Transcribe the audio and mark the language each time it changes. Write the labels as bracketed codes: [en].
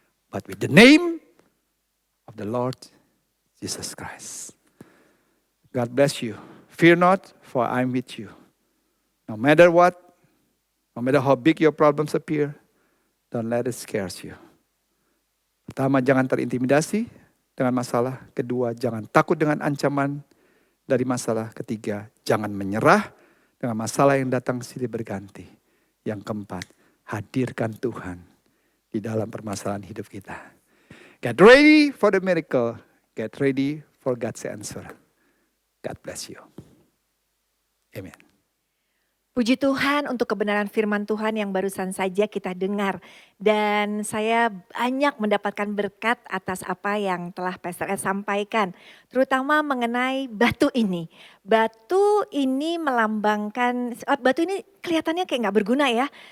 [en] But with the name of the Lord Jesus Christ. God bless you. Fear not, for I am with you. No matter what, no matter how big your problems appear, don't let it scare you. [id] Pertama, jangan terintimidasi dengan masalah. Kedua, jangan takut dengan ancaman dari masalah. Ketiga, jangan menyerah dengan masalah yang datang silih berganti. Yang keempat, hadirkan Tuhan di dalam permasalahan hidup kita. [en] Get ready for the miracle. Get ready for God's answer. God bless you. Amen. [id] Puji Tuhan untuk kebenaran firman Tuhan yang barusan saja kita dengar. Dan saya banyak mendapatkan berkat atas apa yang telah Pastor Ed sampaikan. Terutama mengenai batu ini. Batu ini melambangkan, batu ini kelihatannya kayak gak berguna ya.